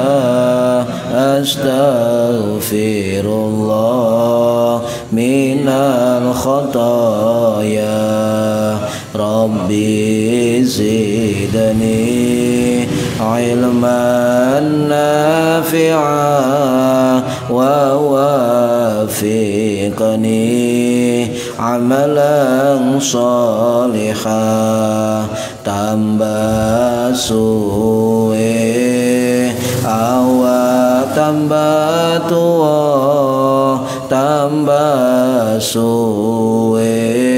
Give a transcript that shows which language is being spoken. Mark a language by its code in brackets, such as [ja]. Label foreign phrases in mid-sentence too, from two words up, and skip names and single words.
[ar] أستغفر الله من الخطايا. رب زدني علما نافعا ووفقني عملا صالحا. [jv] Tambah suwe awak tambah tua, tambah suwe